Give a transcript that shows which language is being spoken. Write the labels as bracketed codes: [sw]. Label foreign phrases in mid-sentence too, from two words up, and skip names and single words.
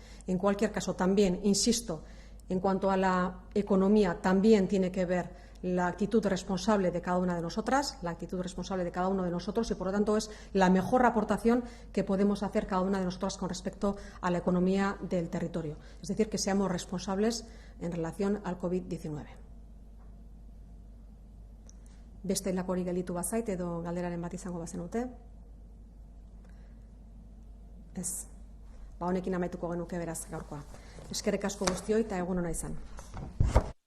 [es] En cualquier caso, también, insisto, en cuanto a la economía, también tiene que ver la actitud responsable de cada una de nosotras, la actitud responsable de cada uno de nosotros y, por lo tanto, es la mejor aportación que podemos hacer cada una de nosotras con respecto a la economía del territorio. Es decir, que seamos responsables en relación al COVID-19. [eu] Beste lakorik gelditu bazait edo galderaren bat izango bazenute? Ez. Honekin amaituko genuke beraz gaurkoa. Eskerrik asko guztioi eta egun ona izan.